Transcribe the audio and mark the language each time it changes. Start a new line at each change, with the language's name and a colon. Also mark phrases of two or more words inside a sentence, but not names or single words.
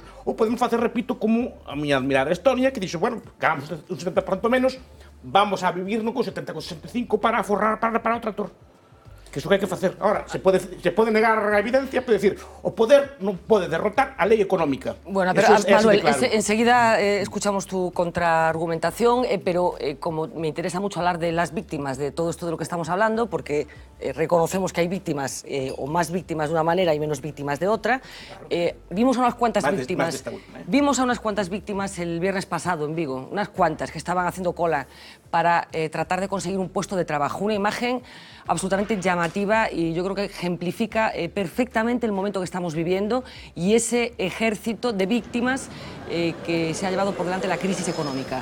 Galician: Ou podemos facer, repito, como a miña admirada Estonia, que dixo, bueno, ganamos un 70% menos, vamos a vivir no con 70, con 65 para aforrar para o tractor. Que iso que hai que facer. Ahora, se pode negar a evidencia, pode decir, o poder non pode derrotar a lei económica.
Spanish: Bueno, pero Manuel, enseguida escuchamos tu contraargumentación, pero como me interesa mucho hablar de las víctimas de todo esto de lo que estamos hablando, porque reconocemos que hay víctimas, o más víctimas de una manera y menos víctimas de otra, vimos a unas cuantas víctimas. Vimos a unas cuantas víctimas el viernes pasado en Vigo, unas cuantas que estaban haciendo cola para tratar de conseguir un puesto de trabajo, una imagen absolutamente llamativa y yo creo que ejemplifica perfectamente el momento que estamos viviendo y ese ejército de víctimas que se ha llevado por delante la crisis económica.